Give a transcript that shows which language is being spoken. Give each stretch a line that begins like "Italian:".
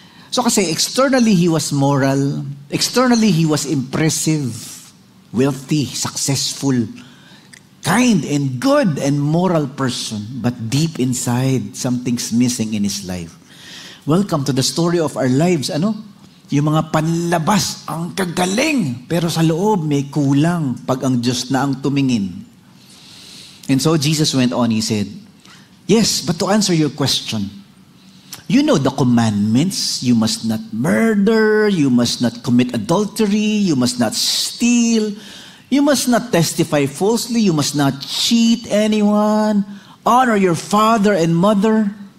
English: So kasi externally he was moral, externally he was impressive, wealthy, successful, kind and good and moral person, but deep inside, something's missing in his life. Welcome to the story of our lives.
Filipino: Yung mga panlabas, ang kagaling, pero sa loob may kulang pag ang Diyos na ang tumingin.
English: And so Jesus went on, he said, yes, but to answer your question, you know the commandments. You must not murder, you must not commit adultery, you must not steal, you must not testify falsely, you must not cheat anyone, honor your father and mother.